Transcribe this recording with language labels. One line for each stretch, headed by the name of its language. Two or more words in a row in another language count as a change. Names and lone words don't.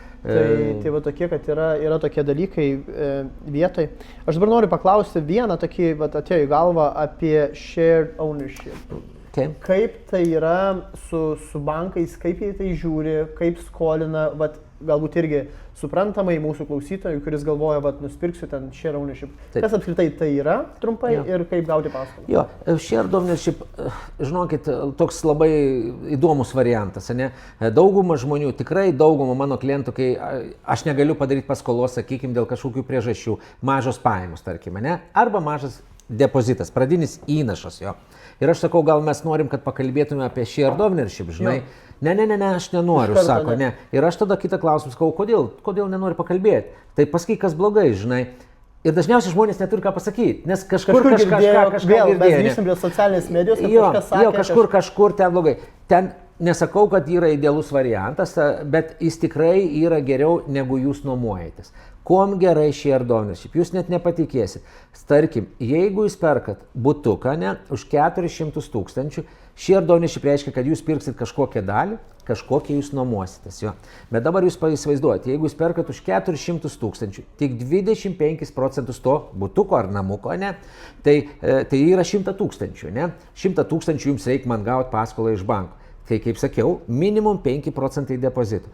Lithuanian: Tai va tokie, kad yra tokie dalykai vietoj. Aš dabar noriu paklausti vieną tokį, atėjo į galvą apie
English: shared ownership.
Lithuanian: Kaip tai yra su bankais, kaip jie tai žiūri, kaip skolina, vat, galbūt irgi suprantamai mūsų klausytojui, kuris galvoja, vat, nusipirksiu ten
English: share ownership.
Lithuanian: Taip. Kas apskritai tai yra trumpai ir kaip gauti paskolą? Jo,
English: share ownership,
Lithuanian: žinokit, toks labai įdomus variantas, ne? Dauguma žmonių, tikrai dauguma mano klientų, kai aš negaliu padaryti paskolos, sakykime, dėl kažkokių priežasčių, mažos pajamos, tarkime, ne? Arba mažas depozitas, pradinis įnašas jo. Ir aš sakau, gal mes norim, kad pakalbėtume apie
English: share ownership,
Lithuanian: žinai. Ne, aš nenoriu, sako, ne. Ir aš tada kitą klausimą sakau, kodėl nenori pakalbėti. Tai pasakyk, kas blogai, žinai. Ir dažniausiai žmonės neturi ką pasakyti, nes kažkur kažką girdėjo. Mes grįžtam prie socialinės medijos, kad kažkas sakė. Kažkur ten blogai. Ten nesakau, kad yra idealus variantas, bet jis tikrai yra geriau, negu jūs nuomojatės. Kuom gerai
English: share ownership?
Lithuanian: Jūs net nepatikėsit. Tarkim, jeigu jūs perkat butuką, ne, už 400 000,
English: share ownership
Lithuanian: reiškia, kad jūs pirksit kažkokią dalį, kažkokią jūs nuomositės. Jo. Bet dabar jūs įsivaizduojate, jeigu jūs perkat už 400 000, tik 25% to butuko ar namuko, ne, tai yra 100 000. Ne? 100 000 jums reikia man gauti paskolą iš banko. Tai kaip sakiau, minimum 5% depozitų.